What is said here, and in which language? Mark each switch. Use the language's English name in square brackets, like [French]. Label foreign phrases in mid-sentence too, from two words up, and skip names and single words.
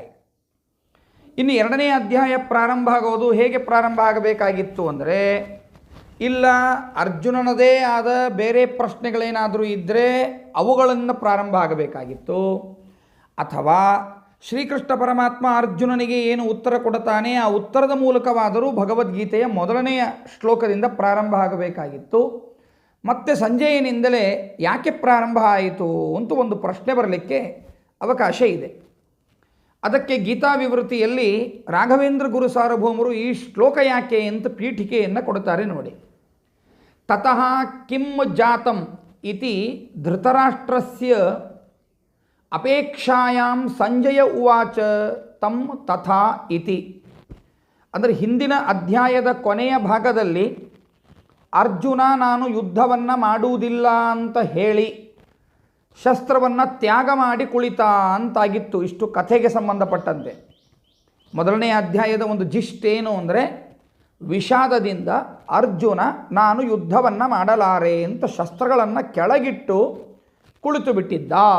[Kannada] ಇನ್ನು 2ನೇ ಅಧ್ಯಾಯ ಪ್ರಾರಂಭ ಆಗೋದು ಹೇಗೆ ಪ್ರಾರಂಭ ಆಗಬೇಕಾಗಿತ್ತು ಅಂದರೆ, ಇಲ್ಲ ಅರ್ಜುನನದೇ ಆದ ಬೇರೆ ಪ್ರಶ್ನೆಗಳೇನಾದರೂ ಇದ್ದರೆ ಅವುಗಳನ್ನು ಪ್ರಾರಂಭ ಆಗಬೇಕಾಗಿತ್ತು, ಅಥವಾ ಶ್ರೀಕೃಷ್ಣ ಪರಮಾತ್ಮ ಅರ್ಜುನನಿಗೆ ಏನು ಉತ್ತರ ಕೊಡುತ್ತಾನೆ ಆ ಉತ್ತರದ ಮೂಲಕವಾದರೂ ಭಗವದ್ಗೀತೆಯ 1ನೆಯ ಶ್ಲೋಕದಿಂದ ಪ್ರಾರಂಭ ಆಗಬೇಕಾಗಿತ್ತು. ಮತ್ತು ಸಂಜಯನಿಂದಲೇ ಯಾಕೆ ಪ್ರಾರಂಭ ಆಯಿತು ಅಂತ ಒಂದು ಪ್ರಶ್ನೆ ಬರಲಿಕ್ಕೆ ಅವಕಾಶ ಇದೆ. ಅದಕ್ಕೆ ಗೀತಾ ವಿವೃತಿಯಲ್ಲಿ ರಾಘವೇಂದ್ರ ಗುರು ಸಾರ್ವಭೌಮರು ಈ ಶ್ಲೋಕ ಯಾಕೆ ಅಂತ ಪೀಠಿಕೆಯನ್ನು ಕೊಡ್ತಾರೆ ನೋಡಿ. [Sanskrit] ತತಃ ಕಿಂ ಜಾತಂ ಇತಿ ಧೃತರಾಷ್ಟ್ರಸ್ಯ ಅಪೇಕ್ಷಾಯಾಂ ಸಂಜಯ ಉವಾಚ ತಂ ತಥಾ ಇತಿ. [Kannada] ಅಂದರೆ ಹಿಂದಿನ ಅಧ್ಯಾಯದ ಕೊನೆಯ ಭಾಗದಲ್ಲಿ ಅರ್ಜುನ ನಾನು ಯುದ್ಧವನ್ನು ಮಾಡುವುದಿಲ್ಲ ಅಂತ ಹೇಳಿ ಶಸ್ತ್ರವನ್ನು ತ್ಯಾಗ ಮಾಡಿ ಕುಳಿತ ಅಂತಾಗಿತ್ತು. ಇಷ್ಟು ಕಥೆಗೆ ಸಂಬಂಧಪಟ್ಟಂತೆ ಮೊದಲನೇ ಅಧ್ಯಾಯದ ಒಂದು ಜಿಸ್ಟ್ ಏನು ಅಂದರೆ, ವಿಷಾದದಿಂದ ಅರ್ಜುನ ನಾನು ಯುದ್ಧವನ್ನು ಮಾಡಲಾರೆ ಅಂತ ಶಸ್ತ್ರಗಳನ್ನು ಕೆಳಗಿಟ್ಟು ಕುಳಿತು ಬಿಟ್ಟಿದ್ದ.